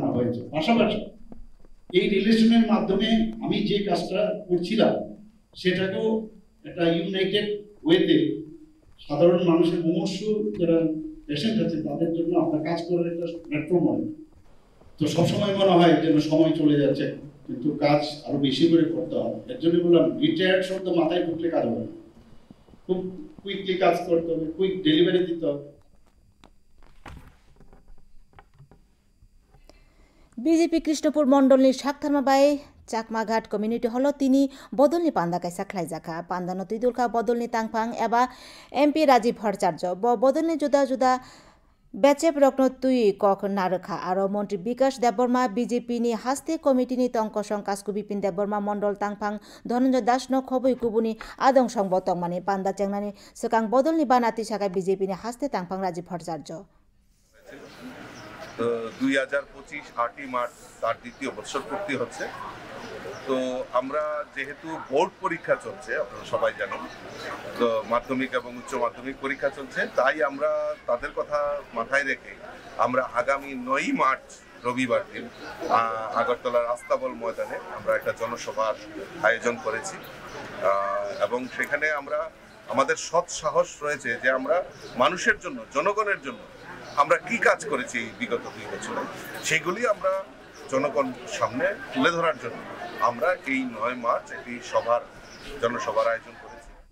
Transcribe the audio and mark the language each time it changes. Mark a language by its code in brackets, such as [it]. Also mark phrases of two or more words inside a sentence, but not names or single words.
[bn] হয়েছে পাশাপাশি এই রিলেশনের মাধ্যমে আমি যে কাজটা করছিলাম সেটাকেও একটা ইউনাইটেড ওয়েতে সাধারণ মানুষের মুমূর্ষু যারা পেশেন্ট আছে তাদের জন্য আমরা কাজ করার একটা প্ল্যাটফর্ম হয় তো সবসময় মনে হয় যেন সময় চলে যাচ্ছে কিন্তু কাজ আরো বেশি করে করতে হবে এর জন্য বললাম রিটায়ার্ড শব্দ মাথায় ঢুকলে কাজ হবে খুব কুইকলি কাজ করতে হবে কুইক ডেলিভারি দিতে হবে [trp] বিজেপি কৃষ্ণপুর মন্ডলনি শাকথারমা বাই চাকমাঘাট কমিউনিটি হল তিনি বদলনি পান্দা কাইসা খ্লাইজাখা পান্দানো তুইদুলকা বদলনি তাংফাং এবা এমপি রাজীব ভট্টাচার্য বদলনি जुदा जुदा बेचेप रत्न तुई कक नारखा आरो मंत्री विकास देबबर्मा बीजेपी नि हास्ते कमिटी नि तंकसं कास्कु बिपिन देबबर्मा मंडल तांफां धनंजय दास न खबै कुबुनि आदं संबतक माने पांदा चेंगनानि सकां बदलनि बानाति साका बीजेपी नि हास्ते तांफां राजीव भट्टाचार्य [bn] 2025 8 মার্চ তার দ্বিতীয় বর্ষপূর্তি হচ্ছে। তো আমরা যেহেতু বোর্ড পরীক্ষা চলছে, আপনারা সবাই জানেন, তো মাধ্যমিক এবং উচ্চ মাধ্যমিক পরীক্ষা চলছে, তাই আমরা তাদের কথা মাথায় রেখে আমরা আগামী 9 মার্চ রবিবার দিন আগরতলার আস্তাবল ময়দানে আমরা একটা জনসভার আয়োজন করেছি এবং সেখানে আমরা আমাদের সৎ সাহস রয়েছে যে আমরা মানুষের জন্য, জনগণের জন্য আমরা কি কাজ করেছি বিগত 2 বছরে, সেগুলি আমরা জনগণ সামনে তুলে ধরার জন্য আমরা এই 9 মার্চ একটি জনসভার আয়োজন করেছি।